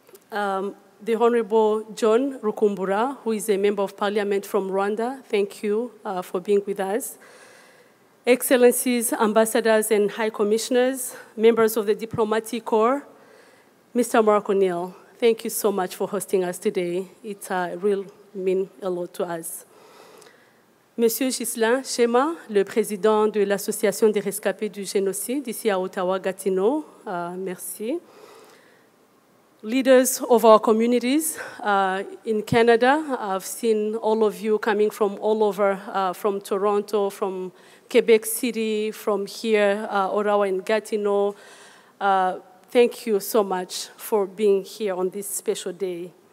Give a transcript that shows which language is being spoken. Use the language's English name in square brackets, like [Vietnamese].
[English] The Honorable John Rukumbura, who is a Member of Parliament from Rwanda, thank you for being with us. Excellencies, ambassadors and high commissioners, members of the Diplomatic Corps, Mr. Mark O'Neill, thank you so much for hosting us today. It really means a lot to us. [French] Monsieur Ghislain Chema, le président de l'Association des rescapés du génocide, ici à Ottawa-Gatineau, merci. [English] Leaders of our communities in Canada, I've seen all of you coming from all over, from Toronto, from Quebec City, from here, Ottawa and Gatineau. Thank you so much for being here on this special day.